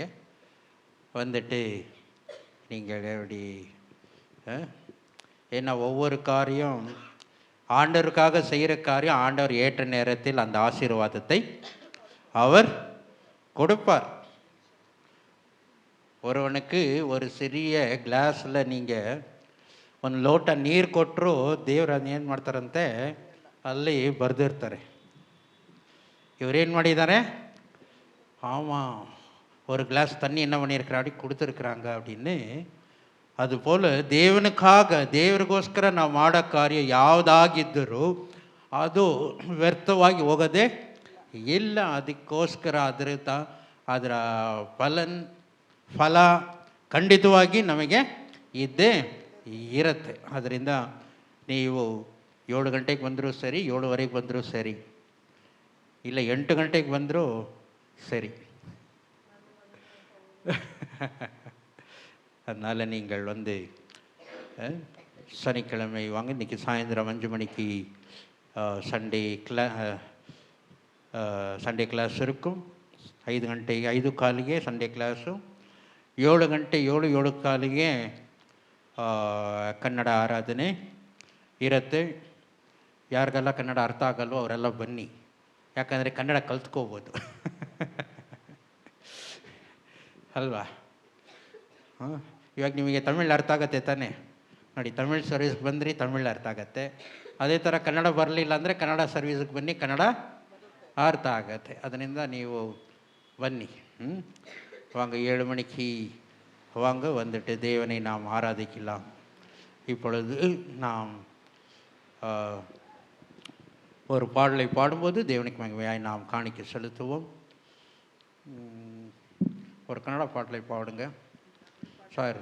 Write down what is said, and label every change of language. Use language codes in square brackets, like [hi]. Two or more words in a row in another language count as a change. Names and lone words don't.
[ta] வந்துட்டு நீங்கள் எப்படி, ஏன்னா ஒவ்வொரு காரியம் ஆண்டவருக்காக செய்கிற காரியம் ஆண்டவர் ஏற்ற நேரத்தில் அந்த ஆசீர்வாதத்தை அவர் கொடுப்பார். ஒருவனுக்கு ஒரு [kn] ಸಿರಿಯ ಗ್ಲಾಸಲ್ಲಿ நீங்கள் ಒಂದು ಲೋಟ ನೀರು ಕೊಟ್ಟರು ದೇವ್ರು ಅದನ್ನೇನು ಮಾಡ್ತಾರಂತೆ ಅಲ್ಲಿ ಬರೆದಿರ್ತಾರೆ. [ta] இவரேன் ಮಾಡಿದ್ದಾರೆ, ஆமாம் ஒரு கிளாஸ் தண்ணி என்ன பண்ணியிருக்கிறா அப்படி கொடுத்துருக்குறாங்க அப்படின்னு. [kn] அதுபோல் ದೇವನಿಗಾಗ ದೇವರಿಗೋಸ್ಕರ ನಾವು ಮಾಡೋ ಕಾರ್ಯ ಯಾವುದಾಗಿದ್ದರೂ ಅದು ವ್ಯರ್ಥವಾಗಿ ಹೋಗೋದೇ ಇಲ್ಲ. ಅದಕ್ಕೋಸ್ಕರ ಅದರ ಫಲ ಖಂಡಿತವಾಗಿ ನಮಗೆ ಇದ್ದೇ ಇರುತ್ತೆ. ಅದರಿಂದ ನೀವು 7 ಗಂಟೆಗೆ ಬಂದರೂ ಸರಿ, 7:15 ಬಂದರೂ ಸರಿ, ಇಲ್ಲ 8 ಗಂಟೆಗೆ ಬಂದರೂ சரி. [ta] அதனால் நீங்கள் வந்து சனிக்கிழமை வாங்க. இன்றைக்கி சாயந்தரம் 5 மணிக்கு [en] Sunday class [ta] இருக்கும். [kn] 5 ಗಂಟೆಗೆ 5:15ಗೆ [en] Sunday class, [kn] 7 ಗಂಟೆ 7:15ಗೆ ಕನ್ನಡ ಆರಾಧನೆ ಇರುತ್ತೆ. ಯಾರಿಗೆಲ್ಲ ಕನ್ನಡ ಅರ್ಥ ಆಗಲ್ವೋ ಅವರೆಲ್ಲ ಬನ್ನಿ, ಯಾಕಂದರೆ ಕನ್ನಡ ಕಲ್ತ್ಕೋಬೋದು ಅಲ್ವಾ? ಇವಾಗ ನಿಮಗೆ ತಮಿಳು ಅರ್ಥ ಆಗತ್ತೆ ತಾನೇ? ನೋಡಿ, ತಮಿಳ್ ಸರ್ವಿಸ್ಗೆ ಬಂದ್ರಿ, ತಮಿಳು ಅರ್ಥ ಆಗತ್ತೆ. ಅದೇ ಥರ ಕನ್ನಡ ಬರಲಿಲ್ಲ ಅಂದರೆ ಕನ್ನಡ ಸರ್ವಿಸ್ಗೆ ಬನ್ನಿ, ಕನ್ನಡ ಅರ್ಥ ಆಗತ್ತೆ. ಅದರಿಂದ ನೀವು ಬನ್ನಿ. [ta] வாங்க 7 மணிக்கு வாங்க. வந்துட்டு தேவனை நாம் ஆராதிக்கலாம். இப்பொழுது நாம் ஒரு பாடலை பாடும்போது தேவனுக்கு மகிமையாய் நாம் காணிக்கை செலுத்துவோம். ஒரு கன்னட பாடலை பாடுங்க சார்.